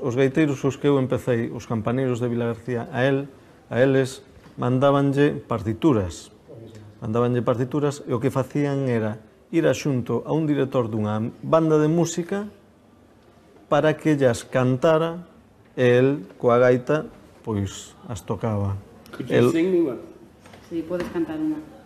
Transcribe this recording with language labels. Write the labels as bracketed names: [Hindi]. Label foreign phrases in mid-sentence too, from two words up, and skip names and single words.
[Galician] Os gaiteiros os que eu empecei, os campaneiros de Vilagarcía, a eles mandábanlle partituras. E o que facían era ir xunto a un director dunha banda de música para que ellas cantara e el, coa gaita, pois as tocaba. [English] Could you sing me one? [Spanish] Sí, puedes cantar una.